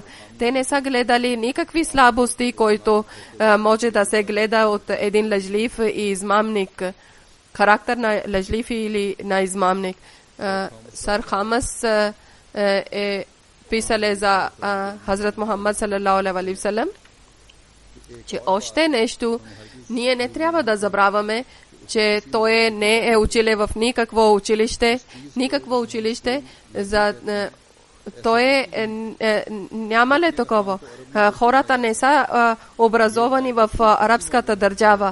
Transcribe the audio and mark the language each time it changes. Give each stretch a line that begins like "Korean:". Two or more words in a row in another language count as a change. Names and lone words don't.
Bulgarian: Те не са гледали никакви слабости, които може да се гледа от един лъжлив и измамник. Характер на лъжлив или на измамник. Сър Хамас е писале за Хазрат Мухаммад
Arabic: صلى الله عليه وسلم,
Bulgarian: че още нещо ние не трябва да забравяме, че той не е училе в никакво училище, за той няма ли такова. Хората не са образовани в арабската държава.